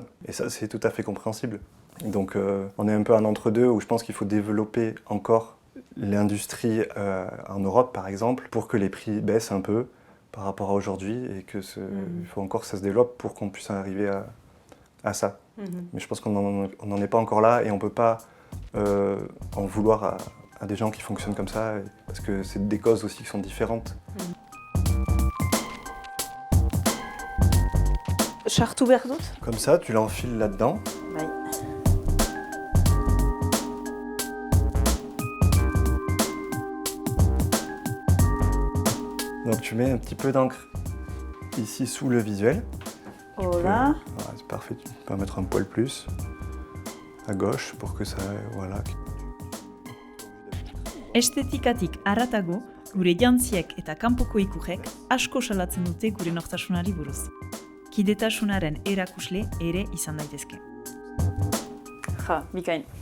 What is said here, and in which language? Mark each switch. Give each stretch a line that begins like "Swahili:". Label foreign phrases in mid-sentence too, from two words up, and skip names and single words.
French: Et ça, c'est tout à fait compréhensible. Donc on est un peu un entre-deux où je pense qu'il faut développer encore l'industrie en Europe, par exemple, pour que les prix baissent un peu par rapport à aujourd'hui et que il faut encore que ça se développe pour qu'on puisse arriver à ça. Mais je pense qu'on n'en est pas encore là et on ne peut pas en vouloir à des gens qui fonctionnent comme ça parce que c'est des causes aussi qui sont différentes.
Basque: Sartu behar dut?
French: Comme ça, tu l'enfiles là-dedans.
Basque: Bai.
French: Donc tu mets un petit peu d'encre ici sous le visuel. Voilà. C'est parfait, tu peux en mettre un poil plus à gauche pour que ça... Voilà.
Basque: Estetikatik haratago, gure jantziek eta kanpoko ikurrek asko salatzen dute gure nortasunari buruz. Kidetasunaren erakusle ere izan daitezke. Ja, bikain.